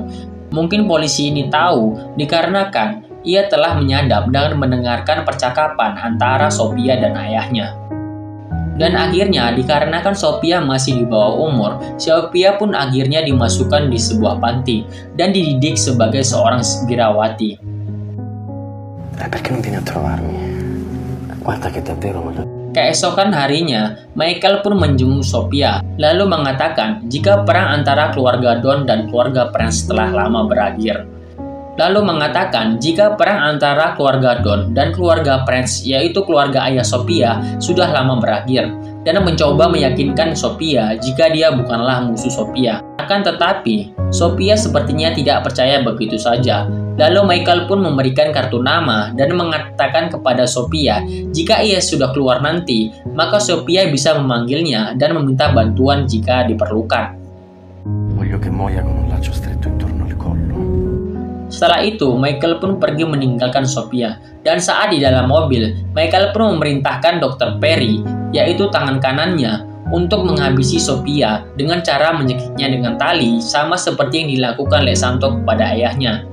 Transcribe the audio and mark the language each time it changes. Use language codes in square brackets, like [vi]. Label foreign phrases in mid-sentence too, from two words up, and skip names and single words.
[id] Mungkin polisi ini tahu dikarenakan ia telah menyadap dan mendengarkan percakapan antara Sophia dan ayahnya. Dan akhirnya dikarenakan Sophia masih di bawah umur, Sophia pun akhirnya dimasukkan di sebuah panti dan dididik sebagai seorang birawati. [it] Perché non vieni a trovarmi? Guarda che davvero voglio. [id] Keesokan harinya, Michael pun menjenguk Sophia, lalu mengatakan jika perang antara keluarga Don dan keluarga Prince telah lama berakhir. Lalu mengatakan jika perang antara keluarga Don dan keluarga Prince, yaitu keluarga ayah Sophia, sudah lama berakhir, dan mencoba meyakinkan Sophia jika dia bukanlah musuh Sophia. Akan tetapi, Sophia sepertinya tidak percaya begitu saja. Lalu Michael pun memberikan kartu nama dan mengatakan kepada Sophia jika ia sudah keluar nanti, maka Sophia bisa memanggilnya dan meminta bantuan jika diperlukan. [it] Voglio che muoia con un laccio stretto intorno al collo. [id] Setelah itu, Michael pun pergi meninggalkan Sophia. Dan saat di dalam mobil, Michael pun memerintahkan Dr. Perry, yaitu tangan kanannya, untuk menghabisi Sophia dengan cara menyekiknya dengan tali, sama seperti yang dilakukan Lek Santo kepada ayahnya.